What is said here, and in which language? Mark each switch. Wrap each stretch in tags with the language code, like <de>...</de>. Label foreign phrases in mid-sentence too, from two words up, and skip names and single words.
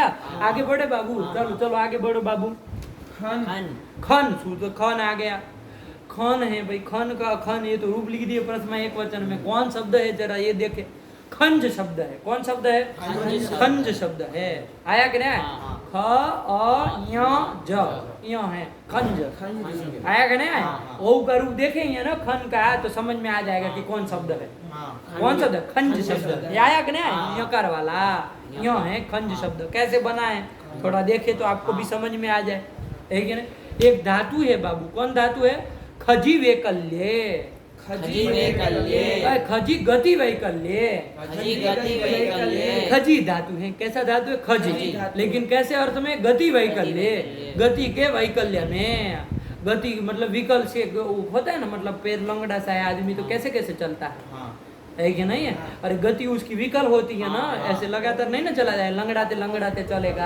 <hi>आगे बढ़े बाबू, चलो चलो आगे बढ़ो बाबू। खन खन, सूत्र खन आ गया। खन है भाई, खन का खन, ये तो रूप लिख दिए प्रथमा एक वचन में। कौन शब्द है जरा ये देखे? खंज शब्द है। कौन शब्द है? खंज शब्द है। आया कि नहीं? ख अ य ज, य है खंज। आया कि नहीं? ओ का रूप देखेंगे ना खन का, तो समझ में आ जाएगा कि कौन शब्द है। कौन शब्द है? खंज शब्द। ये आया कि नहीं? यकार वाला य है खंज शब्द। कैसे बना है थोड़ा देखे तो आपको भी समझ में आ जाए, है कि नहीं? एक धातु है बाबू। कौन धातु है?</hi> <sa>खजी वैकल्य। खजी वैकल्य, खजी गति वैकल्य। खजी गति वैकल्य,</sa> <hi>खजी धातु है। कैसा धातु है? खजी। लेकिन कैसे अर्थ में?</hi> <sa>गति वैकल्य।</sa> <hi>गति के वैकल्य में। गति मतलब विकल से होता है ना, मतलब पैर लंगड़ा सा है आदमी तो कैसे कैसे चलता है कि नहीं है? अरे गति उसकी विकल होती है ना, ऐसे लगातार नहीं ना चला जाए, लंगड़ाते लंगड़ाते चलेगा।</hi>